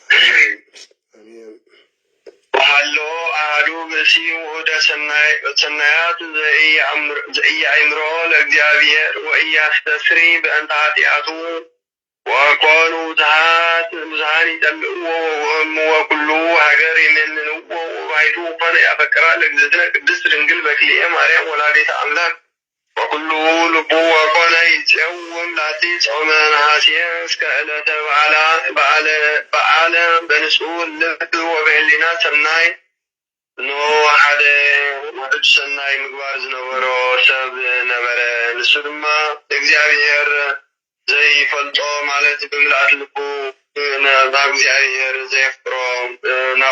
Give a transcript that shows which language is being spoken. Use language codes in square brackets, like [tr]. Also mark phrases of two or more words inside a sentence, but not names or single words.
[gez] ወሀሎ አሐዱ ብእሲ ውእደ ሰናያት ዘኢየአእምሮ ለእግዚአብሔር ወኢያስተስሪ በእንተ ኃጢአቱ ወኮኑ ብዙኃን ይጠምዕዎ ወኩሉ ሀገር ይሜንንዎ ወባሕቱ ኮነ ያፈቅራ ለእግዝእትነ ቅድስት ድንግል በክልኤ ማርያም ወላዲተ አምላክ ወኩሉ ልቡ ወኮነ ይፄውም ላቲ ጾመ ነሐሴ እስከ ዕለተ በዓለ በንጹሕ ልብ ወበህሊና ሰናይ [ti] እነሆ ሓደ ውሕድ ሰናይ ምግባር ዝነበሮ ሰብ ነበረ። ንሱ ድማ እግዚአብሔር ዘይፈልጦ ማለት ብምልአት ልቡ ናብ እግዚአብሔር ዘየፍቅሮ ናብኡ